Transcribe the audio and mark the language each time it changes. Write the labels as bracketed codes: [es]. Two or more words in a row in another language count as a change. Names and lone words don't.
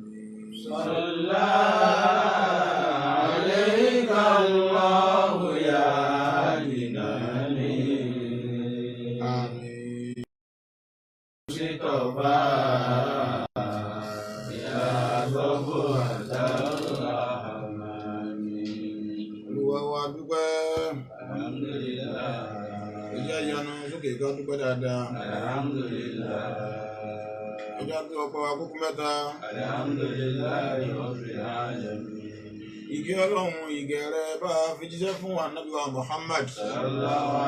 [ar] صلى عليك الله يا عدناني آمين. مصطفى يا صفوة الرحمن. [yo] Olúwa wa dúpẹ́. Alhamdulillah. Ẹjẹ́ ìyanu sókè ká dúpẹ́ dáadáa. Alhamdulillah. Ẹjẹ́ àti ọ̀pọ̀ àkókò mẹ́ta. [ar] الحمد لله رب العالمين. [yo] Ìgẹ́ Ọlọ́run ìgẹ́ rẹ̀ bá fi jíṣẹ́ fún Ànábì wa Muhammad.